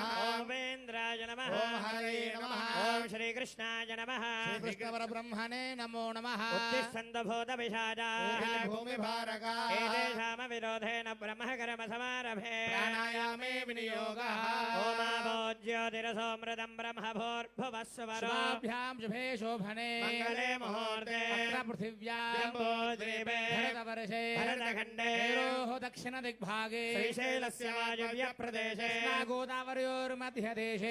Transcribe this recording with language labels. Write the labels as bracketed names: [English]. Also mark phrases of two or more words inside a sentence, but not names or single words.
[Sanskrit] ఓం వేంద్రాయ నమః, ఓం హరయే నమః, ఓం శ్రీకృష్ణాయ నమః. శ్రీకృష్ణ బ్రహ్మణే నమో నమః. ఉత్తిష్టంతు భూతపిశాచాః భూమిభారకా ఏతేషామ విరోధేన బ్రహ్మ కర్మ సమారభే ప్రాణాయామే వినియోగః ఓమాభోజ్య ज्योतिरसोमृतं ब्रह्मभूर्भुवस्वरो शुभाभ्यां शुभे शोभने मङ्गले मुहूर्ते अत्र पृथिव्यां जम्बूद्वीपे भरतवर्षे भरतखण्डे मेरोः दक्षिणदिग्भागे श्रीशैलस्य वायव्यप्रदेशे गोदावर्योर्मध्यदेशे